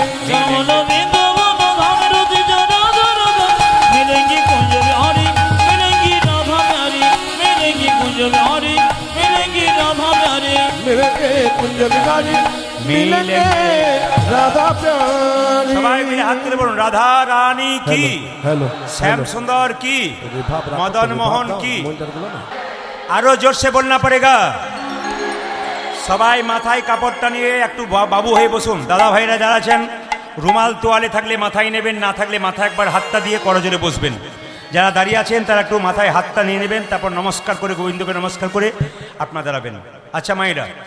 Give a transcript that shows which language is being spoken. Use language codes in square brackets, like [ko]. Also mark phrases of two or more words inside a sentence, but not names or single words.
[hi] जमुना वृंदावन धाम रति जा राधा राधा मिलेंगी कुंज बिहारी मिलेंगी राधा प्यारी मिलेंगी कुंज बिहारी मिलेंगी राधा प्यारी मिलेंगे कुंज बिहारी मिलेंगे राधा प्यारी [bn] সবাই মিলে হাত তুলে বলুন রাধা রানী কি हेलो [hi] श्याम सुंदर की मदन मोहन की [bn] আরো জোরসে বলনা পড়েগা সবাই মাথায় কাপড়টা নিয়ে একটু বাবু হয়ে বসুন দাদা ভাইরা যারা আছেন রুমাল তোয়ালে থাকলে মাথায় নেবেন না থাকলে মাথায় একবার হাতটা দিয়ে করজোরে বসবেন যারা দাঁড়িয়ে আছেন তারা একটু মাথায় হাতটা নিয়ে নেবেন তারপর নমস্কার করে গোবিন্দকে নমস্কার করে আপনারা দাঁড়াবেন আচ্ছা মায়েরা